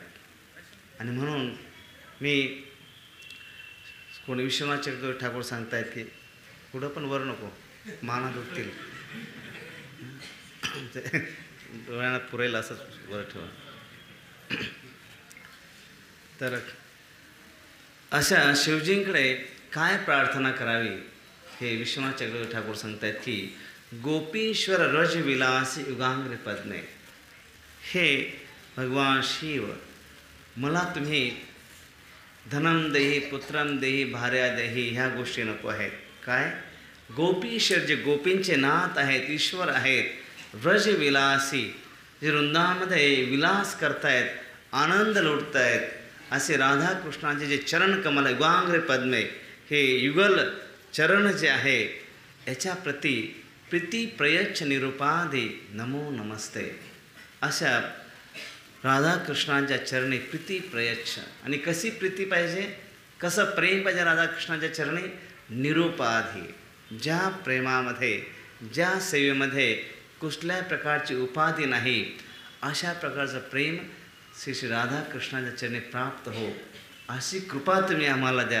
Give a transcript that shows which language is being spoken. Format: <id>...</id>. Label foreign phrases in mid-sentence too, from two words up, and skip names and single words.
<mr>आणि म्हणून मी कोणी विश्वनाथ चक्रवर्ती ठाकूर सांगतायत की पुढं पण वर नको, माना दुखतील, डोळ्यांना पुरेल असंच वर ठेवा. तर अशा शिवजींकडे काय प्रार्थना करावी हे विश्वनाथ चक्रवर्ती ठाकूर सांगतायत की</mr> <sa>गोपीश्वर रज विलास युगांग्र पद्मे. हे भगवान शिव, मला तुम्ही धनम देही, पुत्रम देही, भार्या देही,</sa> <mr>ह्या गोष्टी नको आहेत. काय? गोपीश्वर, जे गोपींचे नाथ आहेत, ईश्वर आहेत, व्रज विलासी, जे वृंदामध्ये विलास करतायत, आनंद लुटतायत, असे राधाकृष्णाचे जे चरण कमल</mr> <sa>युगांग्र पद्मे,</sa> <mr>हे युगल चरण जे आहे, याच्याप्रती</mr> <sa>प्रीती प्रयच्छ निरुपाधी नमो नमस्ते.</sa> <mr>अशा राधाकृष्णांच्या चरणी</mr> <sa>प्रीती प्रयच्छ.</sa> <mr>आणि कशी प्रीती पाहिजे, कसं प्रेम पाहिजे राधाकृष्णांच्या चरणी? निरुपाधी. ज्या प्रेमामध्ये, ज्या सेवेमध्ये कुठल्याही प्रकारची उपाधी नाही, अशा प्रकारचं प्रेम श्री श्री राधाकृष्णाच्या चरणी प्राप्त हो, अशी कृपा तुम्ही आम्हाला द्या.</mr>